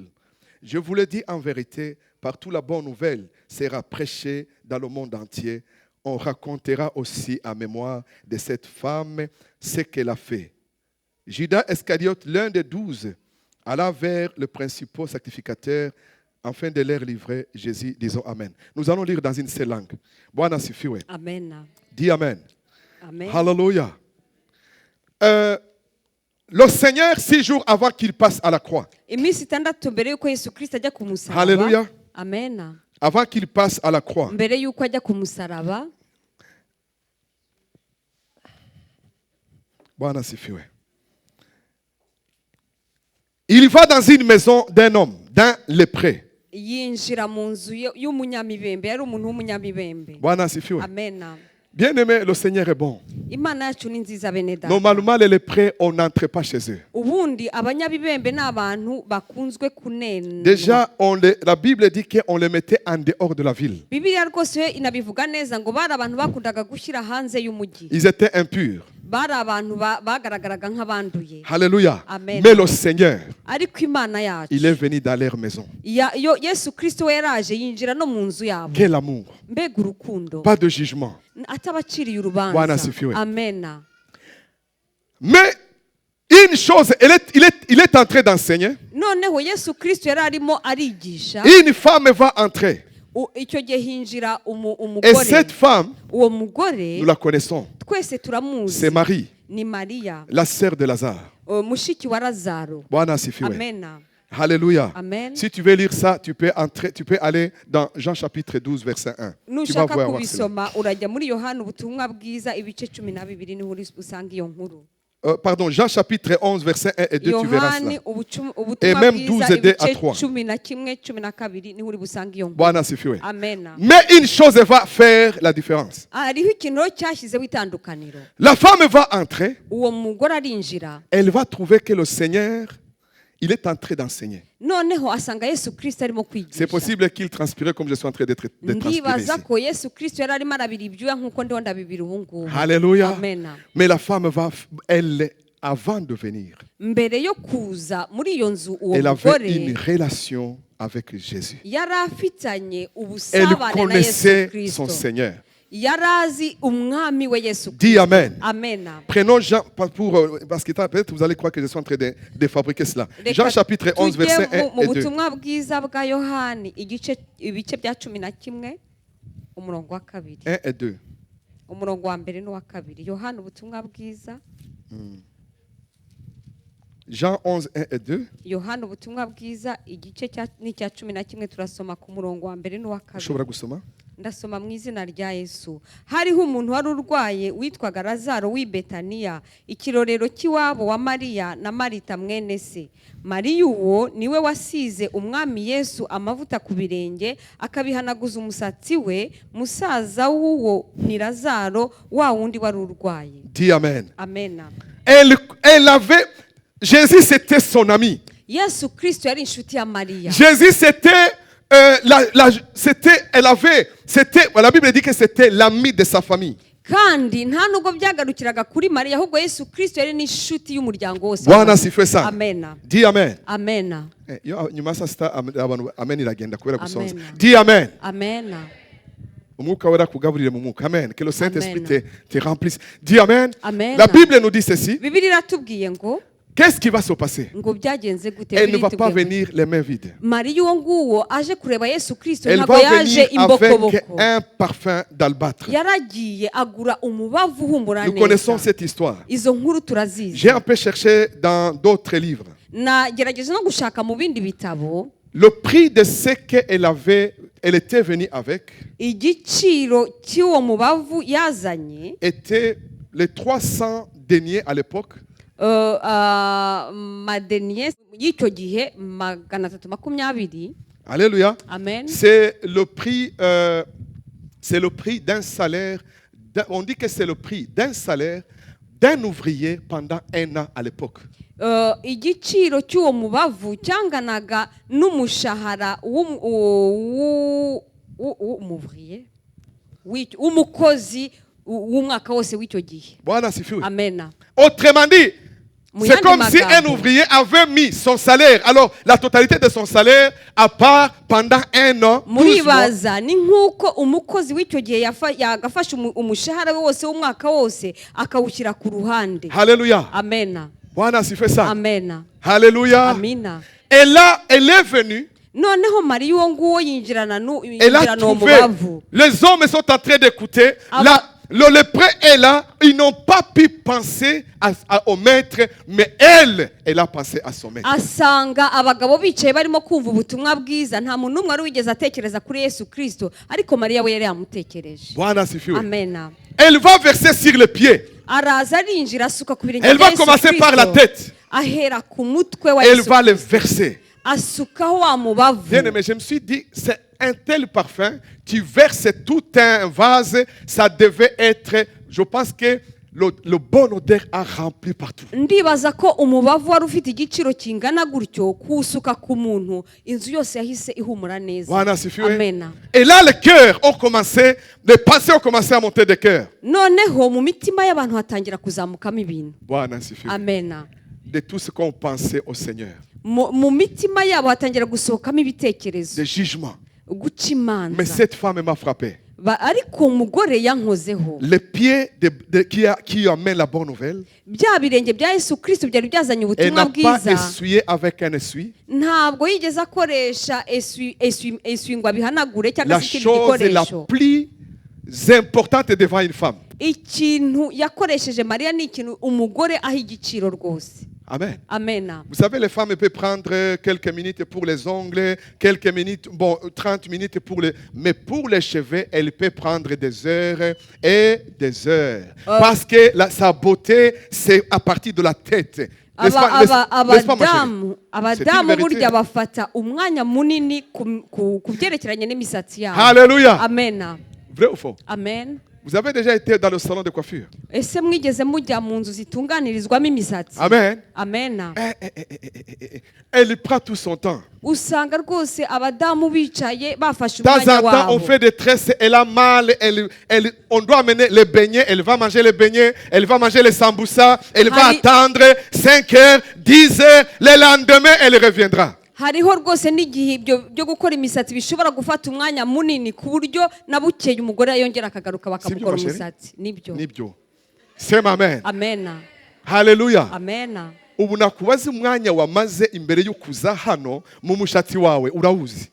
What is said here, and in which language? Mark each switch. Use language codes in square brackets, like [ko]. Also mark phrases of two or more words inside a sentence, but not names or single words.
[fr] Je vous le dis en vérité, partout la bonne nouvelle sera prêchée dans le monde entier. On racontera aussi en mémoire de cette femme ce qu'elle a fait. Judas Iscariote, l'un des 12, alla vers le principal sacrificateur afin de leur livrer Jésus. Disons Amen. Nous allons lire dans une seule langue. [sw] Bwana asifiwe. Amen. [fr] Dis Amen. Amen. Hallelujah. Le Seigneur, 6 jours avant qu'il passe à la croix. [rw] Iminsi 6 mbere yuko Yesu Kristo ajya ku musaraba. Hallelujah. Amen. [fr] Avant qu'il passe à la croix. [rw] Mbere yuko ajya ku musaraba. [sw] Bwana asifiwe. [fr] Il va dans une maison d'un homme, d'un lépreux. [rw] Yinjira mu nzu y'umunyamibembe, yari umuntu w'umunyamibembe. [sw] Bwana asifiwe. Amen. [fr] Bien-aimé, le Seigneur est bon. [rw] Imana yacu ni nziza bene data. [fr] Normalement, les lépreux, on n'entre pas chez eux. [rw] Ubundi abanyabibembe n'abantu bakunzwe kunena. [fr] Déjà, la Bible dit qu'on les mettait en dehors de la ville. [rw] Bibiliya rwose inabivuga neza ngo bari abantu bakundaga gushyira hanze y'umujyi. [fr] Ils étaient impurs. [rw] Bari abantu bagaragaraga nk'abanduye. Alléluia. Amen. [fr] Mais le Seigneur, [rw] Ariko Imana yacu, [fr] il est venu dans leur maison. [rw] Yesu Kristo we yaraje yinjira no mu nzu yabo. [fr] Quel amour. [rw] Mbega urukundo. [fr] Pas de jugement. [rw] Atabaciriye [sw] Bwana [rw] urubanza. [sw] asifiwe. Amen. [fr] Mais une chose, il est en train d'enseigner. [rw] Noneho Yesu Kristo yari arimo arigisha. [fr] Une femme va entrer. [rw] Icyo gihe hinjira [fr] Et [rw] umugore. [fr] cette femme, [rw] Uwo mugore [fr] nous la connaissons. [rw] twese turamuzi. [fr] C'est Marie, [rw] Ni Mariya, [fr] la sœur de Lazare. [rw] mushiki wa Lazaro. [sw] Bwana asifiwe. Amen. Alléluia. Amen. [fr] Si tu veux lire ça, tu peux aller dans Jean chapitre 12, verset 1. Tu vas [rw] Nushaka [fr] voir cela. [rw] kubisoma urajya muri Yohana ubutumwa bwiza ibice 12 niho usanga iyo nkuru. [fr] Pardon, Jean chapitre 11, verset 1 et 2, tu verras [rw] Yohani [fr] cela. Et [rw] ubutumwa [fr] même [rw] bwiza [fr] 12 et 2 à [rw] ibice [fr] 3. [rw] 11 12 niho usanga iyo nkuru. [sw] Bwana asifiwe. Amen. [fr] Mais une chose va faire la différence. [rw] Hariho ikintu cyashyizeho itandukaniro. [fr] La femme va entrer, [rw] Uwo mugore arinjira. [fr] elle va trouver que le Seigneur, il est en train d'enseigner. [rw] Noneho asanga Yesu Kristo arimo kwigisha. [fr] C'est possible qu'il transpirait comme je suis en train d'être transpiré ici. [rw] Ndibaza ko Yesu Kristo yari arimo arabira ibyuya nk'uko ndiho ndabibira ubu ngubu. Alléluia. Amen. [fr] Mais la femme elle, avant de venir, [rw] Mbere yo kuza muri iyo nzu uwo [fr] elle avait une [rw] mugore [fr] relation avec Jésus. [rw] yari afitanye [fr] Elle [rw] ubusabane na Yesu [fr] connaissait [rw] Kristo. [fr] son Seigneur. [rw] Yari azi umwami we Yesu Kristo. [fr] Dis Amen. Amen. Prenons Jean, parce que peut-être vous allez croire que je suis en train de fabriquer cela. Jean [rw] Reka [fr] chapitre 11, [rw] tujye [fr] verset 1 [rw] mu [fr] et 2. [rw] butumwa bwiza bwa Yohani ibice bya 11 umurongo wa 2. [fr] 1 et 2. [rw] Umurongo wa mbere n'uwa 2. Yohani ubutumwa bwiza. [fr] Jean 11, 1 et 2. [rw] Yohani ubutumwa bwiza igice n'icya 11 turasoma ku murongo wa mbere n'uwa 2. Ushobora gusoma? ndasoma mu izina rya Yesu. Hariho umuntu wari urwaye witwaga Lazaro w'i Betaniya, ikirorero cy'iwabo wa Mariya na Marita mwene se. Mariya uwo niwe wasize umwami Yesu amavuta ku birenge akabihanaguza umusatsi we. Musaza w'uwo ni Lazaro, wa wundi wari urwaye. [fr] Dis amen. Amen. Elle avait, Jésus c'était son ami. [rw] Yesu Kristo yari inshuti ya Mariya. [fr] Jésus c'était la Bible dit que c'était l'ami de sa famille. [rw] Kandi nta nubwo byagarukiraga kuri Mariya, ahubwo Yesu Kristo yari n'inshuti y'umuryango wose. [sw] Bwana asifiwe sana. Amen. [fr] Dis amen. Amen. [rw] Nyuma sasa abantu amen iragenda kubera gusonza. Amen. [fr] Dis amen. Amen. Umwuka wera kugaburire mu mwuka. Amen. Que le Saint-Esprit Amen. te remplisse. Dis amen. Amen. La Bible nous dit ceci. [rw] Bibiliya iratubwiye ngo [fr] Qu'est-ce qui va se passer? [rw] ngo byagenze gute? [fr] Elle ne va pas venir les mains vides. [rw] Mariya uwo nguwo aje kureba Yesu Kristo [fr] Elle [rw] ntabwo [fr] va [rw] yaje [fr] venir avec [rw] imbokoboko. [fr] un parfum d'albâtre. [rw] Yaragiye agura umubavu uhumura [fr] Nous connaissons [rw] neza. [fr] cette histoire. [rw] Izo nkuru turazizi. [fr] J'ai un peu cherché dans d'autres livres. [rw] Nagerageje no gushaka mu bindi bitabo [fr] Le prix de ce elle était venue avec [rw] igiciro cy'uwo mubavu yazanye [fr] était les 300 deniers à l'époque. [rw] madeniye y'icyo gihe 320. Alléluia. Amen. [fr] C'est le prix d'un salaire. On dit que c'est le prix d'un salaire d'un ouvrier pendant 1 an à l'époque. [rw] Igiciro cy'uwo mubavu cyanganaga n'umushahara w'umuvriye w'umukozi w'umwaka wose w'icyo gihe. [sw] Bwana asifiwe. Amen. [fr] Autrement dit, c'est comme si un ouvrier avait mis son salaire, alors la totalité de son salaire à part pendant 1 an. [rw] Muribaza ni nkuko umukozi w'icyo gihe yagafasha umushahara we wose w'umwaka wose akawushyira ku ruhande. Alléluia. Amen. [sw] Bwana asifiwe sana. Amen. Alléluia. Amina. [fr] Et là, elle est venue. [rw] Noneho Mariya uwo nguwo yinjirana [fr] Elle a trouvé. [rw] mubavu. [fr] Les hommes sont en train d'écouter. Le lépreux est là. Ils n'ont pas pu penser au maître, mais elle a pensé à son maître. [rw] Asanga abagabo bicaye barimo kumva ubutumwa bwiza, nta muntu umwe wari wigeze atekereza kuri Yesu Kristo, ariko Mariya we yari yamutekereje. [sw] Bwana asifiwe. Amen. [fr] Elle va verser sur les pieds. [rw] Araza arinjira asuka ku birenge [fr] Elle [rw] bya [fr] va [rw] Yesu [fr] commencer par la [rw] Kristo. [fr] tête. [rw] Ahera ku mutwe wa [fr] Elle [rw] Yesu [fr] va le [rw] Kristo. [fr] verser. [rw] Asukaho wa mubavu. [fr] Bien aimé, je me suis dit, c'est un tel parfum, tu verses tout un vase, ça devait être, je pense que le bon odeur a rempli partout. [rw] Ndibaza ko umubavu wari ufite igiciro kingana gutyo kusuka ku muntu, inzu yose yahise ihumura neza. [sw] Bwana asifiwe. Amen. [fr] Et là, les cœurs ont commencé, les pensées ont commencé à monter des cœurs. [rw] Noneho mu mitima y'abantu hatangira kuzamukamo ibintu. [sw] Bwana asifiwe. Amen. [fr] De tout ce qu'on pensait au Seigneur. [rw] Mu mitima yabo hatangira gusohokamo ibitekerezo. [fr] Des jugements. [rw] Guca imanza. [fr] Mais cette femme m'a frappé. [rw] Ariko umugore yankozeho. [fr] Les pieds qui amènent la bonne nouvelle. [rw] Bya birenge bya Yesu Kristo byari byazanye [fr] Elle [rw] ubutumwa [fr] n'a pas [rw] bwiza. [fr] essuyé avec un essuie. [rw] Ntabwo yigeze akoresha eswingwa bihanagure cyangwa [fr] La [rw] se ikindi [fr] chose la [rw] gikoresho. [fr] plus importante devant une femme. [rw] Ikintu yakoresheje Mariya ni ikintu umugore aha igiciro rwose. Amen. Amen. [fr] Vous savez, les femmes peuvent prendre quelques minutes pour les ongles, quelques minutes, 30 minutes pour les... Mais pour les cheveux, elle peut prendre des heures et des heures. Parce que sa beauté, c'est à partir de la tête. [rw] Abadamu burya bafata umwanya munini ku byerekeranye n'imisatsi yabo. Alléluia. Amen. [fr] Vrai ou faux? Amen. Vous avez déjà été dans le salon de coiffure? [rw] Ese mwigeze mujya mu nzu zitunganirizwamo imisatsi? Amen. Amen. [fr] Elle prend tout son temps. [rw] Usanga rwose abadamu bicaye bafashe [fr] De temps [rw] umwanya [fr] en temps, on [rw] wabo. [fr] fait des tresses, elle a mal, on doit amener les beignets, elle va manger les beignets, elle va manger les samboussas, elle va attendre 5 heures, 10 heures, le lendemain, elle reviendra. [rw] Hariho rwose n'igihe ibyo byo gukora imisatsi bishobora gufata umwanya munini ku buryo na bukeye umugore yongera akagaruka bakamukora umusatsi. Nibyo. [sw] Sema amen. [rw] Amen. Hallelujah. Amen. Ubu nakubaza umwanya wamaze imbere yo kuza hano mu mushatsi wawe urawuzi?